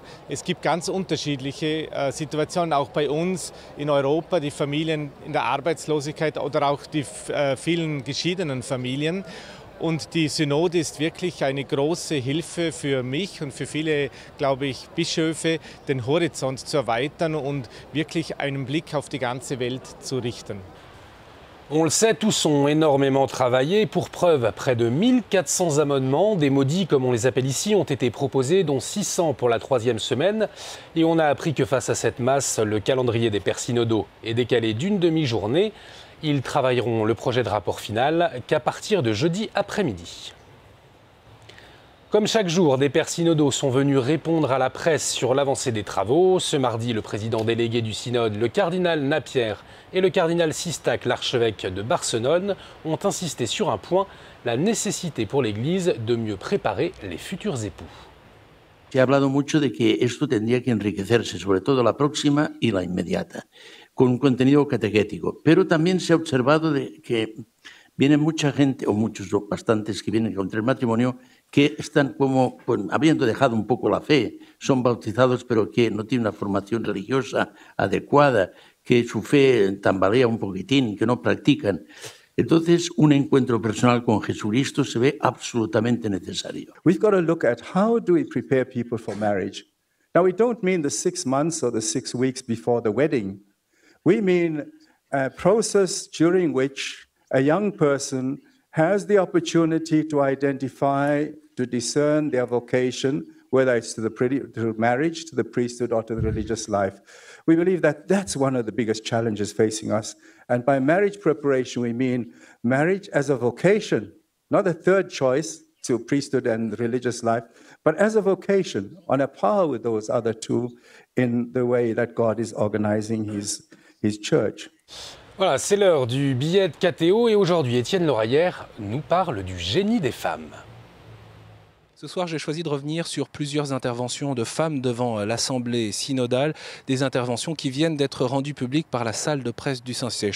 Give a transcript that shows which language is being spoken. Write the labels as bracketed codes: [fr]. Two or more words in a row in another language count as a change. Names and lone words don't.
[de] Es gibt ganz unterschiedliche Situationen, auch bei uns in Europa, die Familien in der Arbeitslosigkeit oder auch die vielen geschiedenen Familien. Und die Synode ist wirklich eine große Hilfe für mich und für viele, glaube ich, Bischöfe, den Horizont zu erweitern und wirklich einen Blick auf die ganze Welt zu richten. [fr] On le sait, tous ont énormément travaillé. Pour preuve, près de 1400 amendements, des maudits comme on les appelle ici, ont été proposés, dont 600 pour la 3e semaine. Et on a appris que face à cette masse, le calendrier des pères synodaux est décalé d'une demi-journée. Ils travailleront le projet de rapport final qu'à partir de jeudi après-midi. Comme chaque jour, des pères synodaux sont venus répondre à la presse sur l'avancée des travaux. Ce mardi, le président délégué du synode, le cardinal Napier, et le cardinal Sistac, l'archevêque de Barcelone, ont insisté sur un point, la nécessité pour l'Église de mieux préparer les futurs époux. [es] Se ha hablado mucho de que esto tendría que enriquecerse, sobre todo la próxima y la inmediata, con un contenido catequético. Pero también se ha observado de que viene mucha gente, o muchos, bastantes, que vienen contra el matrimonio, que están como, pues, habiendo dejado un poco la fe, son bautizados, pero que no tienen una formación religiosa adecuada, que su fe tambalea un poquitín, que no practican. Entonces, un encuentro personal con Jesucristo se ve absolutamente necesario. [en] We've got to look at how do we prepare people for marriage. Now, we don't mean the 6 months or the 6 weeks before the wedding. We mean a process during which a young person has the opportunity to identify, to discern their vocation, whether it's to marriage, to the priesthood, or to the religious life. We believe that that's one of the biggest challenges facing us. And by marriage preparation, we mean marriage as a vocation, not a third choice to priesthood and religious life, but as a vocation on a par with those other two in the way that God is organizing His church. [fr] Voilà, c'est l'heure du billet de KTO et aujourd'hui, Étienne Loraillère nous parle du génie des femmes. Ce soir, j'ai choisi de revenir sur plusieurs interventions de femmes devant l'Assemblée synodale, des interventions qui viennent d'être rendues publiques par la salle de presse du Saint-Siège.